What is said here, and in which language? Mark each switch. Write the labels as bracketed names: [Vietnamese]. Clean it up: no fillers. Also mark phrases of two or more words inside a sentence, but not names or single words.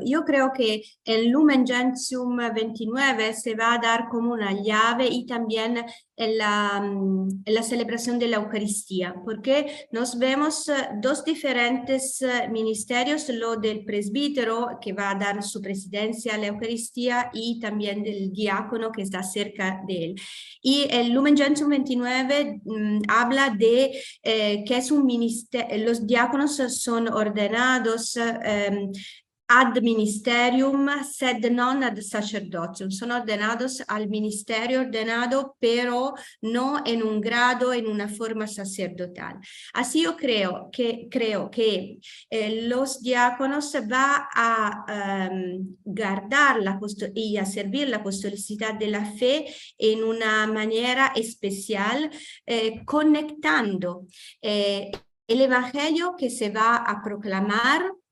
[Spanish] Yo creo que en Lumen Gentium 29 se va a dar como una llave, y también en la celebración de la Eucaristía, porque nos vemos dos diferentes ministerios, lo del presbítero, que va a dar su presidencia a la Eucaristía, y también del diácono, que está cerca de él. Y el Lumen Gentium 29 habla de que es un ministerio, los diáconos son ordenados [Latin] ad ministerium sed non ad sacerdotium, [Spanish] son ordenados al ministerio ordenado, pero no en un grado, en una forma sacerdotal. Así yo creo que los diáconos van a guardar y a servir la apostolicidad de la fe en una manera especial, conectando el evangelio que se va a proclamar